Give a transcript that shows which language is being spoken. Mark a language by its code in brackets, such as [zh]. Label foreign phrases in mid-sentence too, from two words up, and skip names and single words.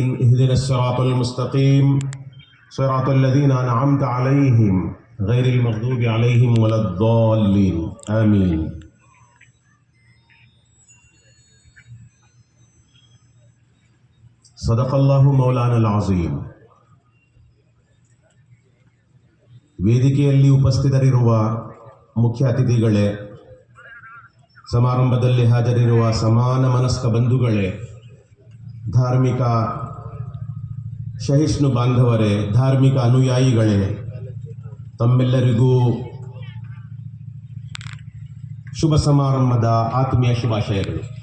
[ar] اهدنا الصراط المستقيم صراط الذين أنعمت عليهم غير المغضوب عليهم ولا الضالين. آمين. صدق الله مولانا العظيم. [kn] ವೇದಿಕೆಯಲ್ಲಿ ಉಪಸ್ಥಿತರಿರುವ ಮುಖ್ಯ ಅತಿಥಿಗಳೇ, ಸಮಾರಂಭದಲ್ಲಿ ಹಾಜರಿರುವ ಸಮಾನ ಮನಸ್ಕ ಬಂಧುಗಳೇ, ಧಾರ್ಮಿಕ ಸಹಿಷ್ಣು ಬಾಂಧವರೇ, ಧಾರ್ಮಿಕ ಅನುಯಾಯಿಗಳೇ, ತಮ್ಮೆಲ್ಲರಿಗೂ ಶುಭ ಸಮಾರಂಭದ ಆತ್ಮೀಯ ಶುಭಾಶಯಗಳು.